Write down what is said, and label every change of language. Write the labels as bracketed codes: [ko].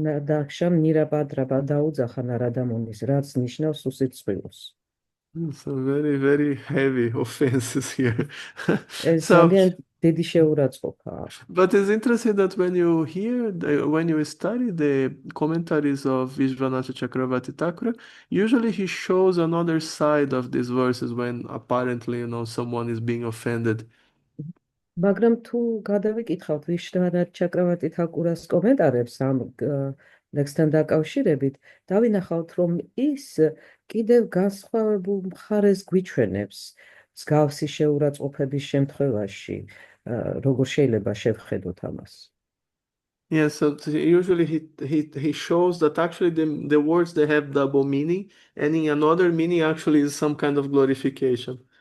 [ka] დაქშამ ნირაპატრაპა დაუძახა ნარადა მუნის, რაც ნიშნავს უსირცხვილოს. [en] So very, very heavy offenses here. [ka] ეს [en] So, [ka] ძალიან დიდი შეურაცხყოფაა. [en] but it's interesting that when you hear, when you study the commentaries of Vishwanatha Chakravarti Thakura, usually he shows another side of these verses when apparently, someone is being offended. [ka] მაგრამ თუ გადავიკითხავთ ვიშვანათ ჩაკრავარტი თაკურას კომენტარებს ამ ლექსთან დაკავშირებით, დავინახავთ, რომ ის კიდევ განსხვავებულ მხარეს გვიჩვენებს მსგავსი შეურაცხყოფების შემთხვევაში, როგორ შეიძლება შევხედოთ ამას. [en] Yes, so usually he shows that actually the words they have double meaning, and in another meaning actually is some kind of glorification.